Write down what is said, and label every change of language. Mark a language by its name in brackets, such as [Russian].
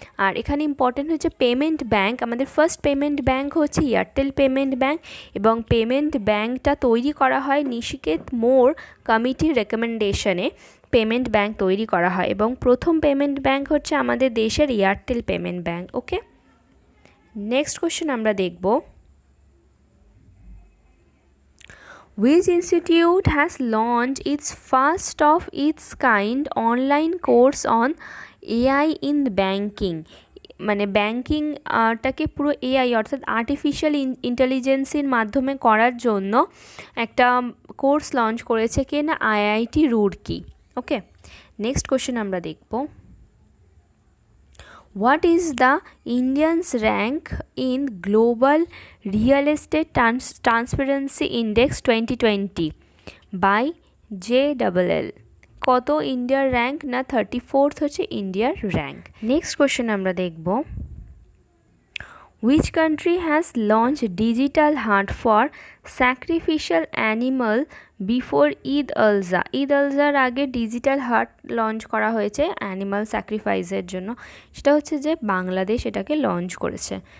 [Bangla] আর এখানে ইম্পর্টেন্ট হচ্ছে payment bank, আমাদের ফার্স্ট পেমেন্ট ব্যাঙ্ক হচ্ছে এয়ারটেল পেমেন্ট ব্যাঙ্ক, এবং পেমেন্ট ব্যাঙ্কটা তৈরি করা হয় নিশিকেত মোর কমিটির রেকমেন্ডেশনে পেমেন্ট ব্যাঙ্ক তৈরি করা হয়, এবং প্রথম পেমেন্ট ব্যাঙ্ক হচ্ছে আমাদের দেশের এয়ারটেল পেমেন্ট ব্যাঙ্ক। ওকে, নেক্সট কোশ্চেন আমরা দেখব, [English] which institute has launched its first of its kind online course on AI in banking। [Bangla] ব্যাঙ্কিংটাকে পুরো এআই অর্থাৎ আর্টিফিশিয়াল ইন্টেলিজেন্সের মাধ্যমে করার জন্য একটা কোর্স লঞ্চ করেছে কে না IIT রুড়কি। ওকে, নেক্সট কোশ্চেন আমরা দেখব, [English] what is the Indian's rank in Global Real Estate Transparency Index 2020 by JLL। [Bangla] কত ইন্ডিয়ার র্যাঙ্ক না 34th হচ্ছে ইন্ডিয়ার র্যাঙ্ক। নেক্সট কোশ্চেন আমরা দেখব, [English] which country has launched digital hunt for sacrificial animal before [Bangla] Eid আলজার আগে ডিজিটাল হাট লঞ্চ করা হয়েছে অ্যানিমাল স্যাক্রিফাইসের জন্য, সেটা হচ্ছে যে বাংলাদেশ এটাকে লঞ্চ করেছে।